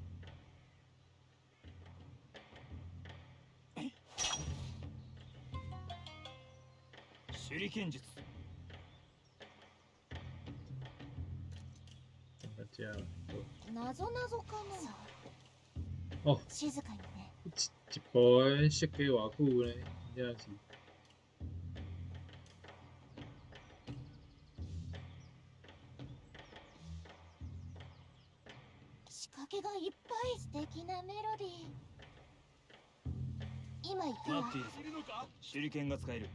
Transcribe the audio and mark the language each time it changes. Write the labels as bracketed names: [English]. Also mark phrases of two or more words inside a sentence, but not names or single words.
[Japanese] 手裏剣術。 Baca. なぞなぞかな。 Oh, 静かにね。 Boy, shake wa ku ne. Yan si. 仕掛けがいっぱい。素敵なメロディー。今行くわ待っているぞ。いるのか。手裏剣が使える。